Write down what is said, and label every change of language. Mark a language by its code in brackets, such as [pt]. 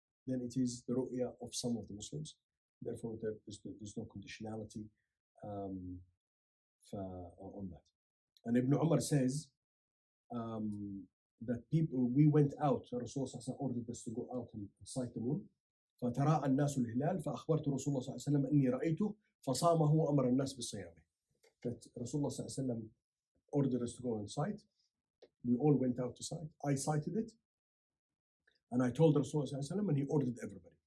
[en] Then it is the ru'ya of some of the Muslims. Therefore, there's no conditionality on that. And Ibn Umar says that we went out. Rasulullah ordered us to go out and sight the moon. [ar] فتراءى الناس الهلال فأخبرت رسول الله صلى الله عليه وسلم أني رأيته فصامه وأمر الناس بصيامه. [en] That Rasulullah [ar] صلى الله عليه وسلم [en] ordered us to go and sight. We all went out to sight. I sighted it, and I told Rasulullah [ar] صلى الله عليه وسلم, [en] and he ordered everybody.